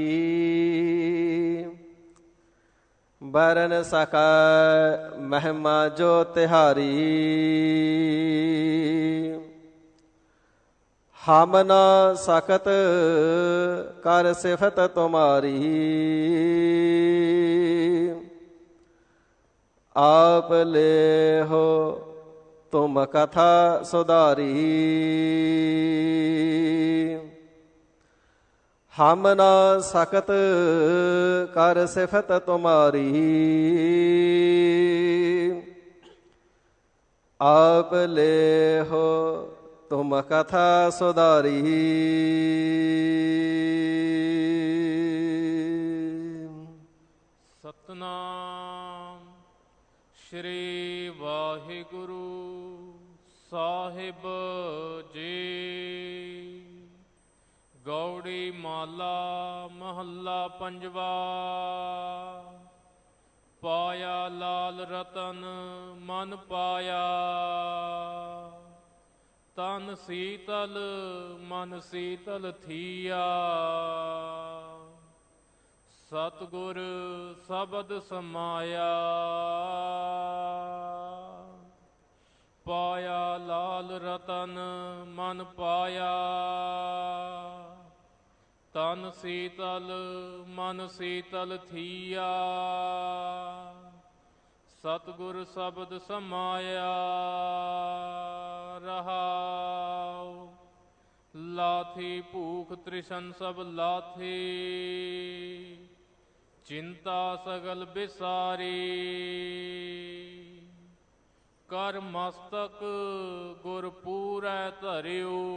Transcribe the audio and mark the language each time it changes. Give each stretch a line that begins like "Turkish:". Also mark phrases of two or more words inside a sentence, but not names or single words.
Punjabi: ਬਰਨ ਸਕਾ ਮਹਿਮਾ ਜੋ ਤਿਹਾਰੀ। ਹਮ ਨਾ ਸਕਤ ਕਰ ਸਿਫਤ ਤੁਮਾਰੀ।
Hindi: आप लेहो तुम कथा सुधारी। हम न सकत कर सिफत तुम्हारी। आप लेहो तुम कथा सुधारी। सतनाम श्री वाहिगुरु साहिब जी। गौड़ी माला महला पंजवा। पाया लाल रतन मन पाया। तन सीतल मन सीतल थिया। सतगुर शब्द समाया। पाया लाल रतन मन पाया। तन सीतल मन सीतल थिया। सतगुर शब्द समाया। रहाओ लाथी भूख त्रिशन सब लाथी। चिंता सगल बिसारी। कर मस्तक गुर पूरै धरियो।